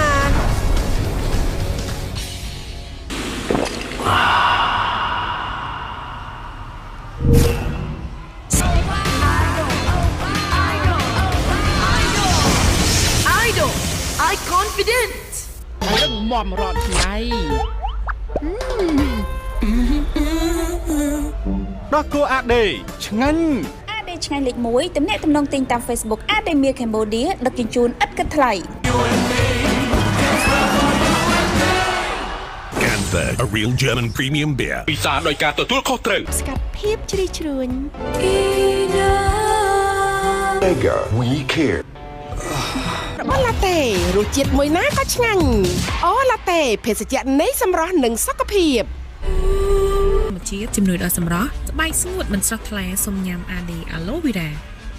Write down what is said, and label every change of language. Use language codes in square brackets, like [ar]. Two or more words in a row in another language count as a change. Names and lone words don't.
[en] I confident [km] រឹងមាំរត់ថ្ងៃ ដោះគោអាដេឆ្ងាញ់ អាដេឆ្ងាញ់លេខ1ទំនាក់ទំនងទិញតាម Facebook អាដេមៀ Cambodia ដឹកជញ្ជូនឥតគិតថ្លៃ [en] Ganther a real German premium beer [km] ពិសាដោយការទទួលខុសត្រូវ ស្កាត់ភាពជ្រីជ្រួញ Mega We Care របស់ឡាតេរសជាតិមួយណាក៏ឆ្ងាញ់អូឡាតេភេសជ្ជៈនៃសម្រស់និងសុខភាព ធម្មជាតិជំនួយដល់សម្រស់ស្បែកស្ងួតមិនស្រស់ថ្លាសូមញ៉ាំ AD Aloe Vera